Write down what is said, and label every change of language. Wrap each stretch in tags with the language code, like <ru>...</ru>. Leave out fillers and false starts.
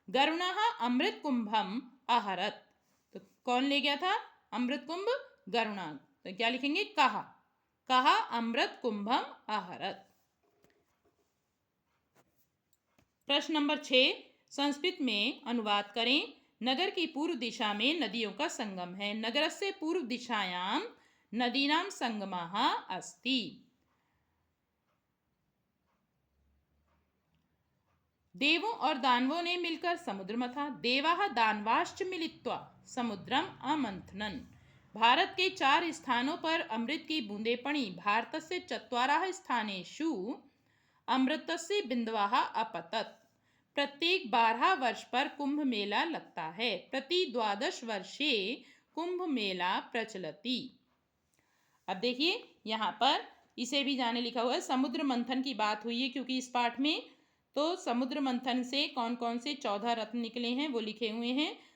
<sa>गरुणः अमृत कुंभम आहरत,</sa> <hi>तो कौन ले गया था अमृत कुंभ? गरुणा। तो क्या लिखेंगे?</hi> <sa>कहा, कहा अमृत कुंभम आहरत।</sa> <hi>प्रश्न नंबर 6, संस्कृत में अनुवाद करें। नगर की पूर्व दिशा में नदियों का संगम है।</hi> <sa>नगरस्य पूर्व दिशायां नदीनां संगमः अस्ति।</sa> <hi>देवों और दानवों ने मिलकर समुद्र मथा।</hi> <sa>देवाः दानवाश्च मिलित्वा समुद्रम अमंथनन्।</sa> <hi>भारत के 4 स्थानों पर अमृत की बूंदें पड़ी।</hi> <sa>भारतस्य 4 स्थानेषु अमृतस्य बिंदवः अपतत।</sa> <hi>प्रत्येक 12 वर्ष पर कुंभ मेला लगता है।</hi> <sa>प्रति 12 वर्षे कुंभ मेला प्रचलति।</sa> <hi>अब देखिए यहाँ पर इसे भी जाने लिखा हुआ है, समुद्र मंथन की बात हुई है क्योंकि इस पाठ में, तो समुद्र मंथन से कौन कौन से 14 रत्न निकले हैं वो लिखे हुए हैं।</hi>